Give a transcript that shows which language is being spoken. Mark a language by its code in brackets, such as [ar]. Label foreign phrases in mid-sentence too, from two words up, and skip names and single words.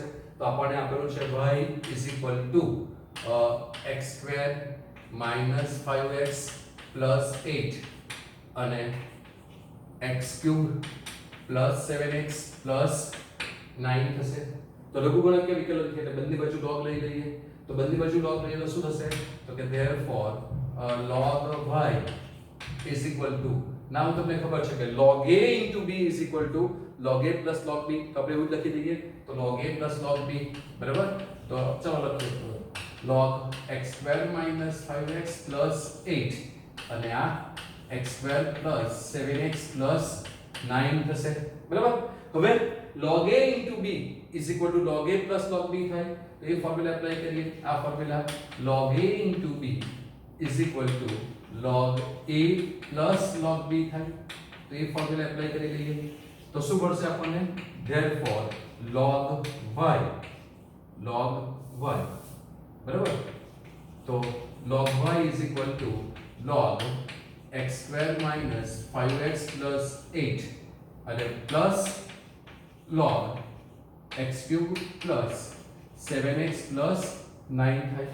[gu] તો આપણને આપેલું છે y x² - 5x + 8 અને x³ + 7x + 9 થશે. તો લઘુગણકીય વિકલન એટલે બંને બાજુ log લઈ લઈએ. તો બંને બાજુ log લઈએ તો શું થશે? તો કે [en] therefore log y [gu] નામ તમને ખબર છે કે [en] log a into b log a plus log b. [gu] તો આપણે એવું લખી દઈએ તો [en] log a plus log b, [gu] બરાબર. તો ચાલો લખીએ log x² - 5x + 8 અને આ x² + 7x + 9 થશે, બરાબર. હવે [en] log a into b log a plus log b [gu] થાય. તો એ ફોર્મ્યુલા એપ્લાય કરીએ. આ ફોર્મ્યુલા [en] log a into b log a plus log b [gu] થાય. તો એ ફોર્મ્યુલા એપ્લાય કરી લઈએ. તો શું મળશે આપણને? [en] therefore log y, બરાબર. [gu] તો log y log x² - 5x + 8 અને પ્લસ log x³ + 7x + 9 થાય.